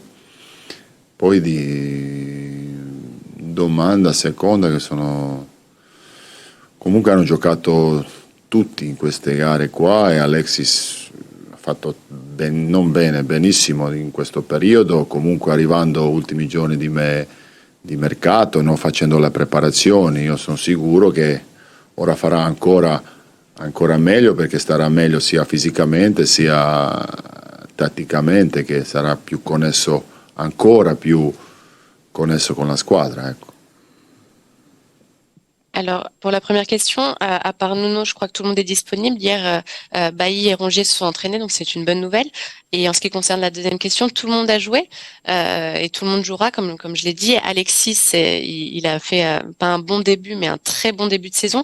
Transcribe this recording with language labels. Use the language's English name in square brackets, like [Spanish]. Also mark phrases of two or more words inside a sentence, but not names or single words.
[Italian] Poi di domanda seconda, che comunque hanno giocato tutti in queste gare qua, e Alexis ha fatto non bene, benissimo in questo periodo, comunque arrivando ultimi giorni di mercato, non facendo le preparazioni. Io sono sicuro che ora farà ancora meglio, perché starà meglio sia fisicamente sia tatticamente, che sarà ancora più connesso con la squadra, ecco. [French] Alors, pour la première question, à part Nuno, je crois que tout le monde est disponible. Hier, Bailly et Rongier se sont entraînés, donc c'est une bonne nouvelle. Et en ce qui concerne la deuxième question, tout le monde a joué et tout le monde jouera, comme je l'ai dit. Alexis, il a fait pas un bon début, mais un très bon début de saison.